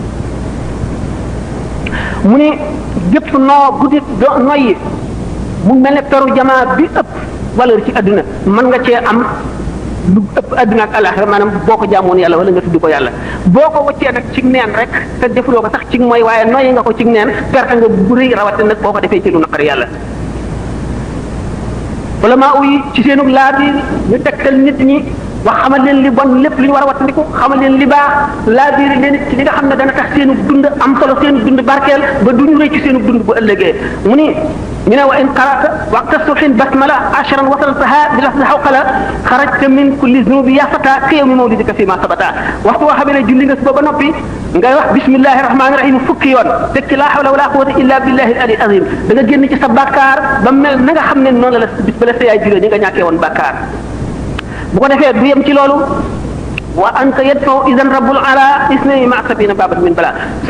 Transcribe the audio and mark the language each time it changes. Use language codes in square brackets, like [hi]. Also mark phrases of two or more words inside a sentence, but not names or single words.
[wo] mu ne gépp noo guddi noyyi mu mel ne peru jamaa bi ëpp valeur ci adduna mën nga cee am lu ëpp adduna ak alaxira maanaam boo ko jaamoon yàlla wala nga tudd ko yàlla boo ko waccee nag ci neen rek te defuloo ko sax ci mooy waaye noyyi nga ko ci neen perte nga bu rëy rawate nag boo ko defee ci lu naqari yàlla wala maa uyi ci seenu laa bi ñu tegtal nit ñi wax xamal leen li bon lépp lu ñu war a wattandiku xamal leen li baax laa biir leen ci li nga xam ne dana tax seenu dund am solo seenu dund barkeel ba duñu rëy ci seenu dund bu ëllëgee mu ni ñu ne [ar] وإن قرأت وقت صبح بسملة عشرا وصلتها بلفظ حوقلة خرجت من كل ذنوب يا فتى كيوم مولدك فيما ثبت [wo] waxtu woo xamee ne julli nga suba ba noppi ngay wax [ar] بسم الله الرحمن الرحيم [wo] fukki yoon teg ci laa [ar] حول ولا قوة إلا بالله العلي العظيم [wo] da nga génn ci sa bàkkaar ba mel na nga xam ne noonu la bis ba la sa yaay juree ñi nga ñàkkee woon bàkkaar bu ko defee du yem ci loolu [ar] وأنت يدفع إذن رب العلا اثنين مع سبعين بابا من بلا [wo] suñu